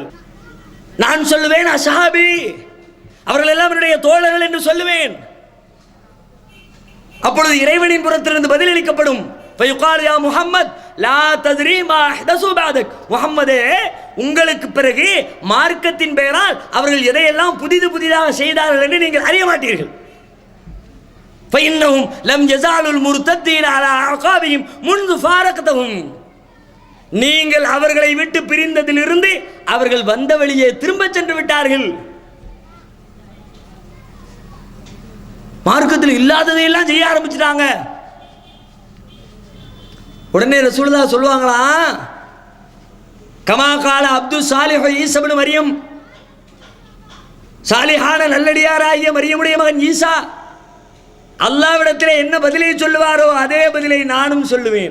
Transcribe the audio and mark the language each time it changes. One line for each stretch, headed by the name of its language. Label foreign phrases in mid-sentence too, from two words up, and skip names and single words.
Tamil: நான் சொல்லுவேன் அஸ்ஹாபி, அவர்கள் எல்லாம் என்னுடைய தோழர்கள் என்று சொல்லுவேன். அப்பொழுது இறைவனின் புறத்திலிருந்து பதிலளிக்கப்படும்,
Arabic: يا محمد لا تدري ما أحدثوا بعدك,
Tamil: முஹம்மதே உங்களுக்கு பிறகு மார்க்கத்தின் பெயரால் அவர்கள் எதையெல்லாம் புதிதாக செய்தார்கள் என்று நீங்கள் அறிய மாட்டீர்கள்.
Arabic: فإنهم لم يزالوا المرتدين على أعقابهم منذ فارقتهم.
Tamil: நீங்கள் அவர்களை விட்டு பிரிந்ததிலிருந்து அவர்கள் வந்த வழியே திரும்ப சென்று விட்டார்கள். மார்க்கத்தில் இல்லாததையெல்லாம் செய்ய ஆரம்பிச்சிட்டாங்க. உடனே ரசூலுல்லாஹ் சொல்லுவாங்களா,
Arabic: كما قال العبد الصالح عيسى ابن مريم,
Tamil: சாலிஹான நல்லடியாராகிய மரியமுடைய மகன் ஈசா அல்லாஹ்விடத்திலே என்ன பதிலை சொல்லுவாரோ அதே பதிலை நானும் சொல்லுவேன்.